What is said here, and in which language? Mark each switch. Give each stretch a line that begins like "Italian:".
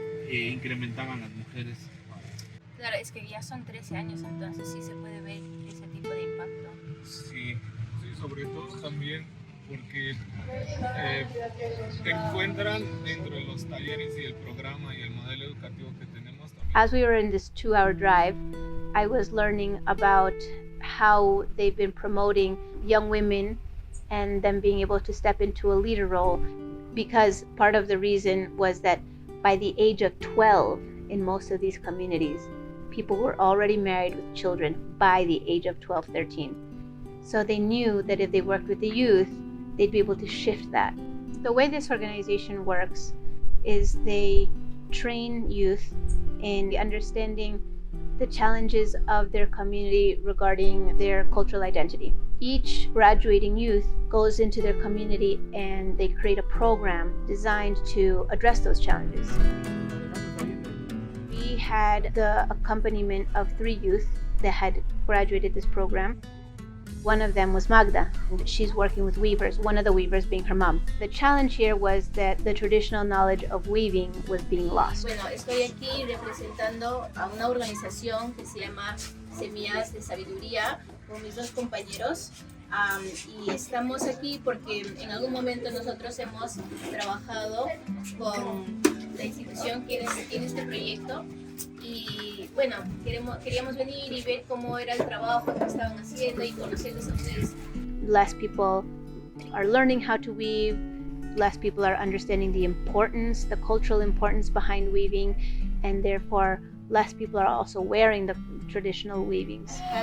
Spanish: Incrementaban las mujeres. Claro, es que ya son 13 años, entonces sí se puede ver ese tipo de impacto. Sí, sobre todo también porque te encuentran dentro de los talleres y el programa y el modelo educativo que tenemos también.
English: As we were in this 2-hour drive, I was learning about how they've been promoting young women and them being able to step into a leader role, because part of the reason was that by the age of 12 in most of these communities, people were already married with children by the age of 12, 13. So they knew that if they worked with the youth, they'd be able to shift that. The way this organization works is they train youth in understanding the challenges of their community regarding their cultural identity. Each graduating youth goes into their community and they create a program designed to address those challenges. We had the accompaniment of 3 youth that had graduated this program. One of them was Magda, and she's working with weavers, one of the weavers being her mom. The challenge here was that the traditional knowledge of weaving was being lost.
Spanish: Bueno, estoy aquí representando a una organización que se llama Semillas de Sabiduría con mis 2 compañeros. Y estamos aquí porque en algún momento nosotros hemos trabajado con la institución que tiene este proyecto. Y bueno, queríamos venir y ver cómo era el trabajo que estaban haciendo y conocerles a ustedes.
English: Less people are learning how to weave, less people are understanding the importance, the cultural importance behind weaving, and therefore less people are also wearing the traditional weavings.